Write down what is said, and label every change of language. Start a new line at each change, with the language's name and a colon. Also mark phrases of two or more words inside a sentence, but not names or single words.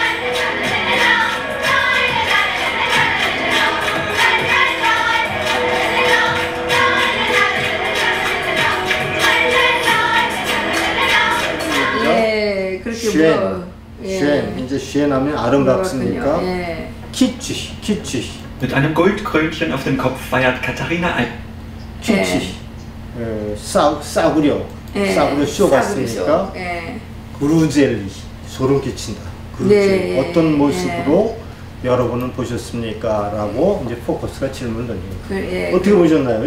Korean: 쉔, 이제 쉔하면 아름답습니까? 키치.
German: Mit einem Goldkrönchen auf dem Kopf feiert Katharina ein.
Korean: 키치. 싸구려 쇼 같습니까? 그루젤리, 소름 끼친다. 그루젤리. 어떤 모습으로 여러분은 보셨습니까? 라고 이제 포커스가 질문을 던집니다. 어떻게 보셨나요?